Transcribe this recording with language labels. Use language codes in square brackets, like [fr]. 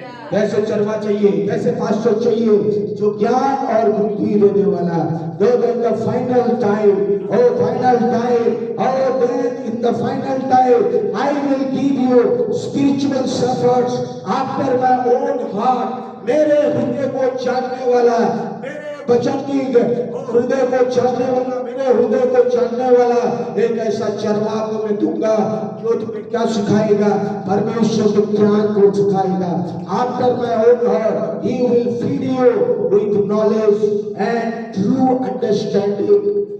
[hi] कैसे चरवा चाहिए, कैसे पास्टर चाहिए? जो ज्ञान और बुद्धि देने वाला। [en] Then the final time, final time, then in the final time, I will give you spiritual shepherds after my own heart. [hi] मेरे हृदय को जानने वाला, मेरे वचन की हृदय को जानने वाला, मेरे हृदय को जानने वाला एक ऐसा चरवाहा को मैं दूंगा, जो तुम्हें क्या सिखाएगा? परमेश्वर के ज्ञान को सिखाएगा। [en] After my own heart he will feed you with knowledge and true understanding.